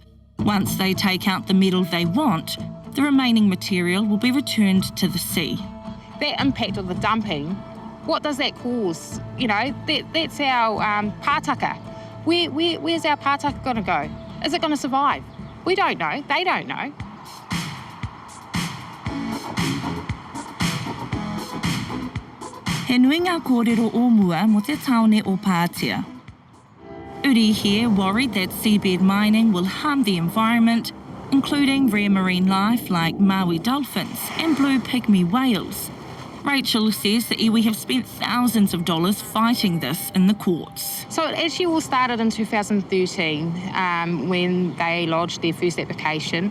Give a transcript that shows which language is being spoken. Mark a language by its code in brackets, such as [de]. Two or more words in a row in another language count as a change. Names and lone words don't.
[en] Once they take out the metal they want, the remaining material will be returned to the sea. That impact of the dumping, what does that cause? You know, that's our pātaka. Where's our pātaka going to go? Is it going to survive? We don't know. They don't know. [mi] He nui ngā kōrero o mua mo te taone o Patea. [en] Uri here worried that seabed mining will harm the environment, including rare marine life like Maui dolphins and blue pygmy whales. Rachel says the iwi have spent thousands of dollars fighting this in the courts. So it actually all started in 2013 when they lodged their first application.